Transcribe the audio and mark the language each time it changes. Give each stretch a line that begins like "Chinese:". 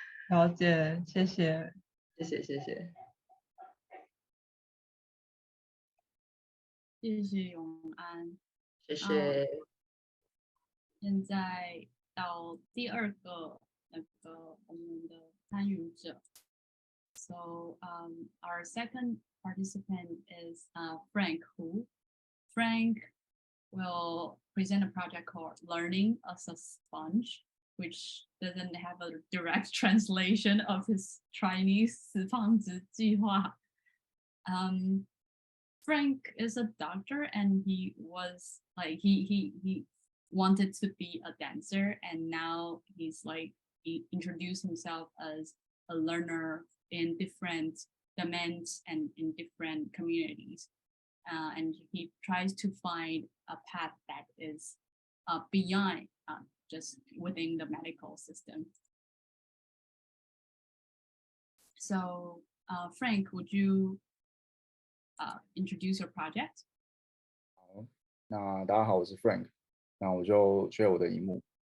Chinese: 了解，谢谢，谢谢，谢谢。谢谢永安，谢谢。现在到第2个我们的参与者。
English: So our second participant is Frank Hu. Frank will present a project called Learning as a Sponge, which doesn't have a direct translation of his Chinese 死胖子计划. Frank is a doctor, and he was like he wanted to be a dancer, and now he introduced himself as a learner in different domains and in different communities, and he tries to find a path that is beyond just within the medical system. So Frank, would you introduce your project?
Chinese: 好，那大家好，我是 Frank， 那我就share我的荧幕。